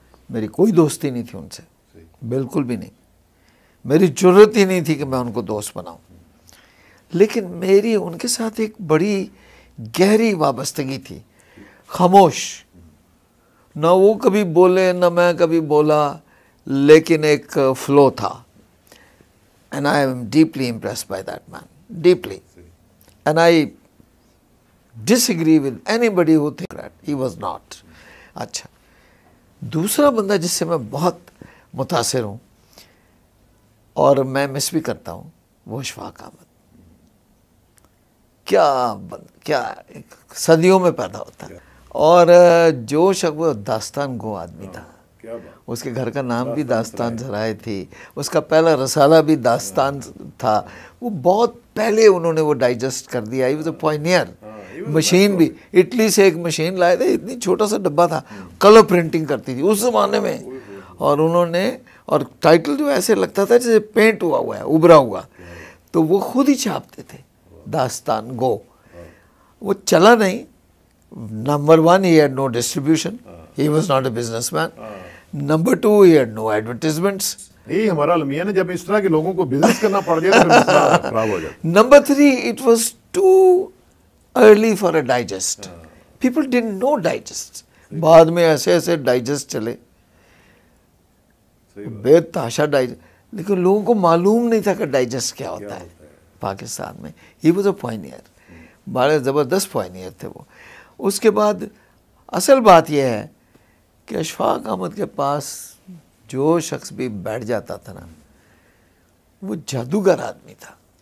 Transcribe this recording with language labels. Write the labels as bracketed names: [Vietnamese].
[Urdu] میری کوئی دوستی نہیں تھی ان سے، بالکل بھی نہیں، میری جرت ہی نہیں تھی کہ میں ان کو دوست بناؤں. لیکن میری ان کے ساتھ ایک بڑی گہری وابستگی تھی، خاموش، نہ وہ کبھی بولے نہ میں کبھی بولا، لیکن ایک فلو تھا. [English] And I am deeply impressed by that man, deeply. And I disagree with anybody who thinks that he was not. [Urdu] اچھا دوسرا بندہ جس سے میں بہت متاثر ہوں اور میں مس بھی کرتا ہوں وہ اشفاق احمد. کیا صدیوں میں پیدا ہوتا ہے، اور جو شخص وہ داستان گو آدمی تھا. اس کے گھر کا نام بھی داستان سرائے تھی، اس کا پہلا رسالہ بھی داستان تھا. وہ بہت پہلے انہوں نے وہ ڈائجسٹ کر دیا. [English] He was a pioneer. [Urdu] Machine بھی اٹلی سے ایک مشین لائے تھے، اتنی چھوٹا سا ڈبہ تھا، کلر پرنٹنگ کرتی تھی اس زمانے میں. اور انہوں نے، اور ٹائٹل جو ایسے لگتا تھا جیسے پینٹ ہوا ہے، ابھرا ہوا، تو وہ خود ہی چھاپتے تھے داستان گو. وہ چلا نہیں. [English] Number 1 he had no distribution, he was not a businessman. Number 2 he had no advertisements. [Urdu] یہی ہمارا المیہ ہے، جب اس طرح کے لوگوں کو بزنس کرنا پڑ جائے تو پھر مسئلہ خراب ہو جاتا. [English] Number 3 it was too early for a digest. People didn't know digest. [Urdu] بعد میں ایسے ایسے ڈائجسٹ چلے، بے تحاشا ڈائجسٹ، لیکن لوگوں کو معلوم نہیں تھا کہ ڈائجسٹ کیا ہوتا ہے پاکستان میں. [English] He was a pioneer. [Urdu] بڑے زبردست پائنیئر تھے وہ. اس کے بعد اصل بات یہ ہے کہ اشفاق احمد کے پاس جو شخص بھی بیٹھ جاتا تھا نا وہ جادوگر آدمی تھا.